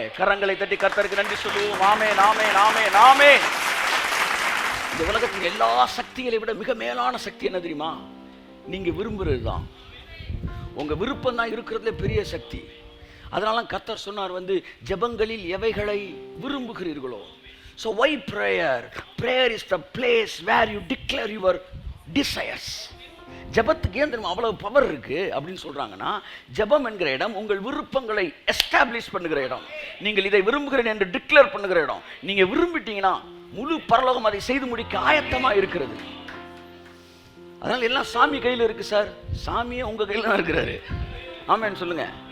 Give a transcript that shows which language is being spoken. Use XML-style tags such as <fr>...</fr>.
<ta>கரங்களை தட்டி கர்த்தருக்கு நன்றி சொல்லுவோம். ஆமென், ஆமென், ஆமென், ஆமென். இந்த உலகத்தின் எல்லா சக்திகளை விட மிக மேலான சக்தி என்ன தெரியுமா? நீங்க விரும்புறது தான். உங்க விருப்பம் தான் இருக்கிறதுல பெரிய சக்தி. அதனால கர்த்தர் சொன்னார், ஜெபங்களில் எவைகளை விரும்புகிறீர்களோ.</ta> <en>So why prayer? Prayer is the place where you declare your desires.</en> <ta>ஜெபத்துக்கு ஏன் தெரியுமா அவ்வளவு பவர் இருக்கு அப்படின்னு சொல்றாங்கன்னா, ஜெபம் என்கிற இடம் உங்கள் விருப்பங்களை எஸ்டாப்ளிஷ் பண்ணுகிற இடம். நீங்கள் இதை விரும்புகிறேன் என்று டிக்ளேர் பண்ணுகிற இடம். நீங்க விரும்பிட்டீங்கன்னா முழு பரலோகம் அதை செய்து முடிக்க ஆயத்தமா இருக்கிறது. அதனால எல்லாம் சாமி கையில் இருக்கு சார். சாமியே உங்க கையில் தான் இருக்கிறாரு. ஆமென் சொல்லுங்க.</ta>